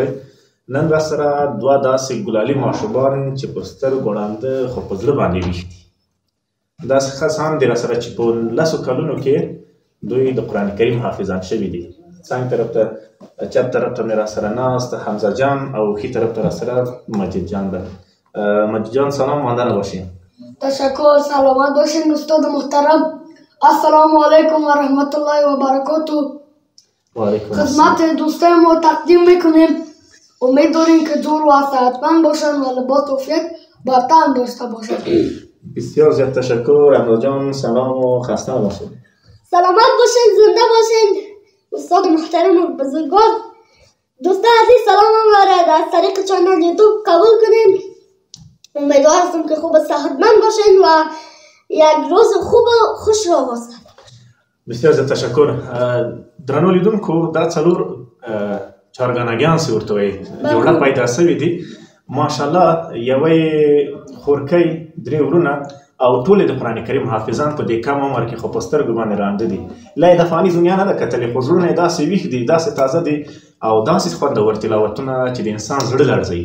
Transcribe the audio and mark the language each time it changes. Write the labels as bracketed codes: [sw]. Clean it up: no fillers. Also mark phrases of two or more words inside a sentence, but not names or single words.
[ps] نن راسره دوه داسې ګلالي ماشومان چې په سترګو ړانده خو په زړه باندې ویښ دي. داسې کسان دي راسره چې په 10 کلونو کې دوی د قرآن کریم حافظان شوي دي. څنګ طرف ته چپ طرف ته مې راسره ناست حمزه جان او ښي طرف ته راسره مجید جان ده. [fa] مجید جان سلام، ماندنه باشین. تشکر، سلامت باشین استاد محترم. السلام علیکم و رحمت الله و برکاته. خدمت دوستان ما تقدیم میکنیم. امید داریم که جور و صحتمند باشند و لباس عافیت برتن داشته باشند. بسیار زیاد تشکر. حمزه جان سلام و خسته نباشید. سلامت باشین، زنده باشین. استاد محترم و بزرگوار، دوستان عزیز سلام میبرد از طریق چینل یوتیوب قبول کنین. امیدوار هستم که خوب صحتمند باشین و یک روز خوب و خوش را واسه. بسیار زیاد تشکر. [ps] درنو لیدونکو دا څلور چارګانګیان چې ورته وایي جوړه پیدا سوي دي. ماشاءالله یوه یې خورکۍ، درې ورونه او ټول د قرآن کریم حافظان په دې کم عمر کې خو په سترګو باندې ړانده دي. لا یې د فاني دنیا نه ده کتلې خو زړونه یې داسې ویښ دي، داسې تازه دي او داسې خوندور تلاوتونه چې د انسان زړه لړزوي.